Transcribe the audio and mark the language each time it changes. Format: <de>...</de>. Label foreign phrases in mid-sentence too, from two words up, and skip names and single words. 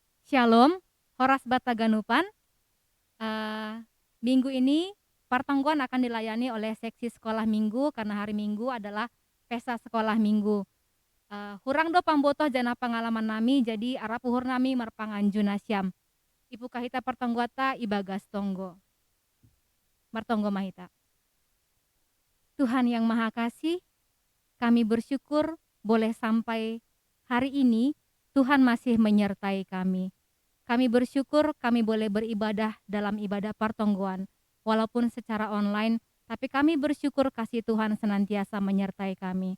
<bbc>Shalom, Horas Bataganupan.</bbc> <id>Minggu ini pertemuan akan dilayani oleh seksi sekolah minggu karena hari Minggu adalah pesta sekolah minggu.</id> <bbc>Hurang do pambotoh jana pengalaman nami jadi arapuhur nami marpanganjuna syam. Ibu kahita pertongguata ibagas tonggo. Martonggo mahita.</bbc> <id>Tuhan yang Maha Kasih, kami bersyukur boleh sampai hari ini Tuhan masih menyertai kami. Kami bersyukur kami boleh beribadah dalam ibadah pertongguan, walaupun secara online, tapi kami bersyukur kasih Tuhan senantiasa menyertai kami.</id>